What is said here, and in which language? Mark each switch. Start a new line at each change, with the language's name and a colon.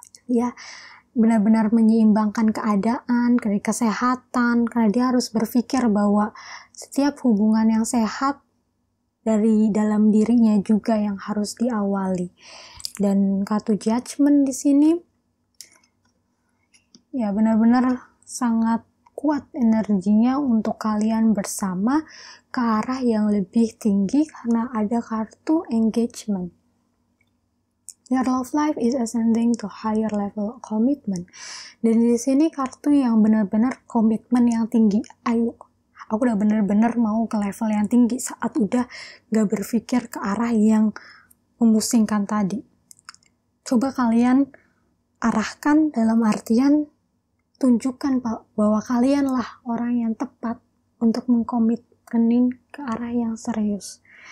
Indonesian: Ya, benar-benar menyeimbangkan keadaan, kesehatan, karena dia harus berpikir bahwa setiap hubungan yang sehat dari dalam dirinya juga yang harus diawali. Dan kartu Judgment di sini ya benar-benar sangat kuat energinya untuk kalian bersama ke arah yang lebih tinggi karena ada kartu Engagement.
English: Your love life is ascending to higher level of commitment.
Indonesian: Dan di sini kartu yang benar-benar komitmen yang tinggi. Ayo, aku udah benar-benar mau ke level yang tinggi saat udah gak berpikir ke arah yang memusingkan tadi. Coba kalian arahkan dalam artian tunjukkan bahwa kalianlah orang yang tepat untuk mengkomitmenin ke arah yang serius.